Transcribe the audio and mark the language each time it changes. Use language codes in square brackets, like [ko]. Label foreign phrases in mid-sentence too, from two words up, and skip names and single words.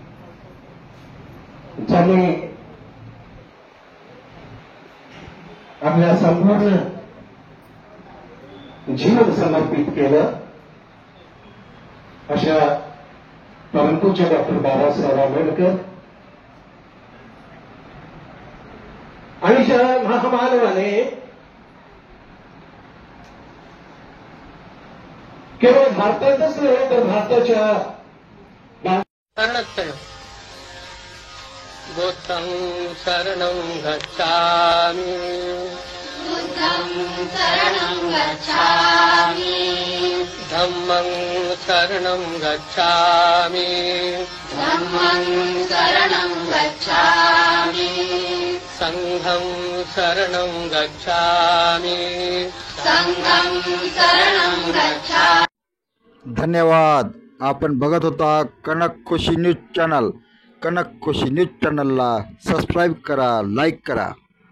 [mr] ज्यांनी आपल्या संपूर्ण जीवन समर्पित केलं, अशा परंतुचे डॉक्टर बाबासाहेब आंबेडकर आणि ज्या महामानवाने केवळ भारतातच नव्हे तर भारताच्या [pi] बुद्धं शरणं गच्छामि, बुद्धं शरणं गच्छामि, धम्मं शरणं गच्छामि, धम्मं शरणं गच्छामि, संघं शरणं गच्छामि, संघं शरणं गच्छामि। [mr] धन्यवाद। आपण बघत होता कनक खुशी न्यूज चॅनल। कनक खुशी न्यूज चॅनलला सबस्क्राईब करा, लाईक करा।